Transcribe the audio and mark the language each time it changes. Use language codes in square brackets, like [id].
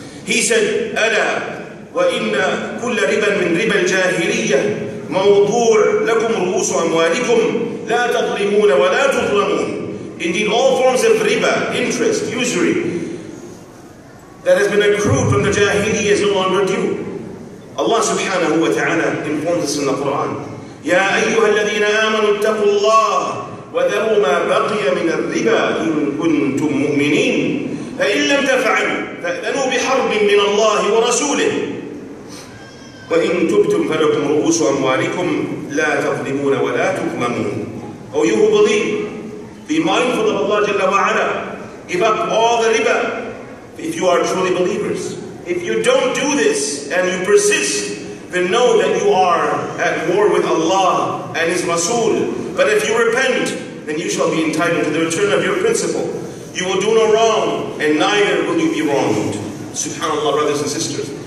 [en] He said, [ar] أَلَا وَإِنَّ كُلَّ رِبًا مِنْ رِبَى الْجَاهِلِيَّةِ موضوع لكم رؤوس أموالكم لا تظلمون ولا تظلمون. [en] Indeed, all forms of riba, interest, usury, that has been accrued from the Jahiliyyah is no longer due. Allah subhanahu wa ta'ala informs us in the Quran, [ar] يَا أَيُّهَا الَّذِينَ آمَنُوا اتَّقُوا اللَّهَ وَذَرُوا مَا بَقِيَ مِنَ الرِّبَا إِن كُنتُم مُّؤْمِنِينَ فَإِن لَّمْ تَفْعَلُوا فَأْذَنُوا بِحَرْبٍ مِّنَ اللَّهِ وَرَسُولِهِ وَإِن تُبْتُمْ فَلَكُمْ رُءُوسُ أَمْوَالِكُمْ لَا تَظْلِمُونَ وَلَا تُظْلَمُونَ. [en] O you who believe, be mindful of Allah Jalla wa Ala. Give up all the riba if you are truly believers. If you don't do this and you persist, then know that you are at war with Allah and His Rasul. But if you repent, then you shall be entitled to the return of your principle. You will do no wrong, and neither will you be wronged. SubhanAllah, brothers and sisters.